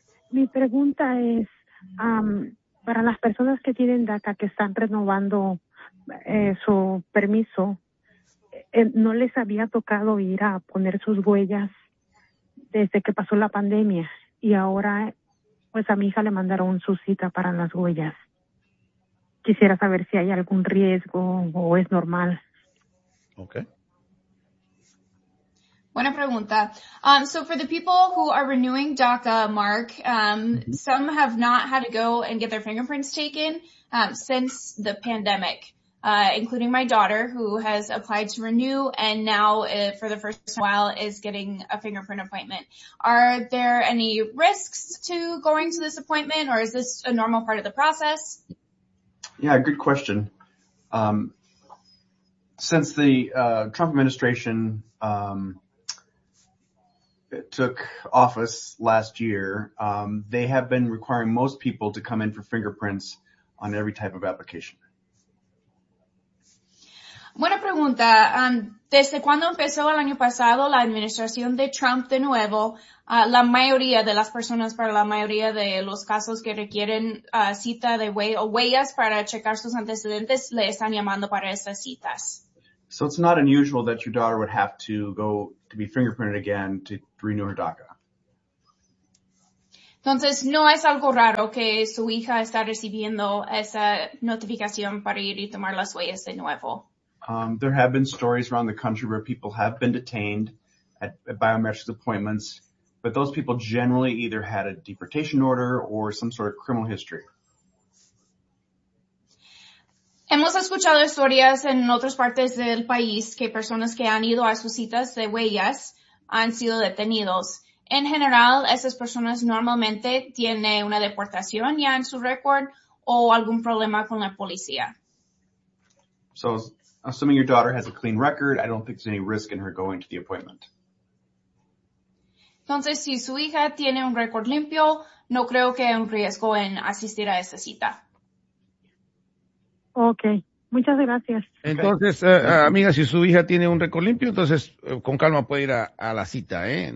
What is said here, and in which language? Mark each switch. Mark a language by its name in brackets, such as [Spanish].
[Spanish] Mi pregunta es para las personas que tienen DACA, que están renovando su permiso, no les había tocado ir a poner sus huellas desde que pasó la pandemia y ahora pues a mi hija le mandaron su cita para las huellas. Quisiera saber si hay algún riesgo o es normal. [English] Okay. [Spanish] Buena pregunta. [English] So for the people who are renewing DACA, Mark, some have not had to go and get their fingerprints taken since the pandemic, including my daughter who has applied to renew and now for the first while is getting a fingerprint appointment. Are there any risks to going to this appointment or is this a normal part of the process? Yeah, good question. Since the Trump administration took office last year, they have been requiring most people to come in for fingerprints on every type of application. [Spanish] Buena pregunta. Desde cuando empezó el año pasado la administración de Trump de nuevo, la mayoría de las personas, para la mayoría de los casos que requieren cita de huellas para checar sus antecedentes, le están llamando para esas citas. [English] So it's not unusual that your daughter would have to go to be fingerprinted again to renew her DACA. [Spanish] Entonces, no es algo raro que su hija está recibiendo esa notificación para ir y tomar las huellas de nuevo. [English] There have been stories around the country where people have been detained at biometric appointments, but those people generally either had a deportation order or some sort of criminal history. [Spanish] Hemos escuchado historias en otras partes del país que personas que han ido a sus citas de huellas han sido detenidos. En general, esas personas normalmente tienen una deportación ya en su récord o algún problema con la policía. [English] So, assuming your daughter has a clean record, I don't think there's any risk in her going to the appointment. [Spanish] Entonces, si su hija tiene un récord limpio, no creo que haya un riesgo en asistir a esa cita. Okay, muchas gracias. Entonces, amiga, si su hija tiene un récord limpio, entonces con calma puede ir a la cita, ¿eh?